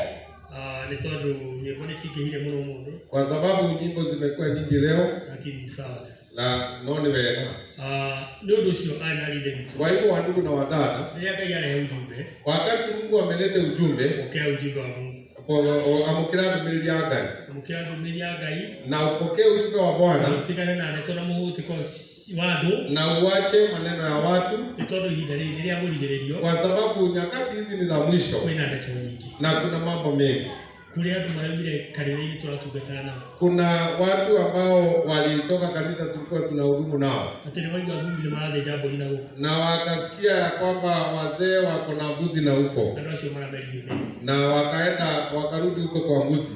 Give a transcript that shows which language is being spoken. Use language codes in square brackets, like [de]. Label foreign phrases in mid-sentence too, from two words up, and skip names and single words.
[sw] Kwa sababu nyimbo zimekuwa nyingi leo. Lakini sawa. [ki] La noni wega. [sw] Ndio sio ana lile vitu. Kwa hivyo wandugu na wadada, wakati Mungu ameleta ujumbe, pokea ujumbe wa Mungu. [ki] Amukira ndumiri ya Ngai. [sw] Na upokee ujumbe wa Bwana. Na uache maneno ya watu. Kwa sababu nyakati hizi ni za mwisho. Na kuna mambo mengi. Kuna watu ambao walitoka kanisa tulikuwa tunahudumu nao, na wakasikia ya kwamba wazee wako na mbuzi na huko, na wakaenda wakarudi huko kwa mbuzi.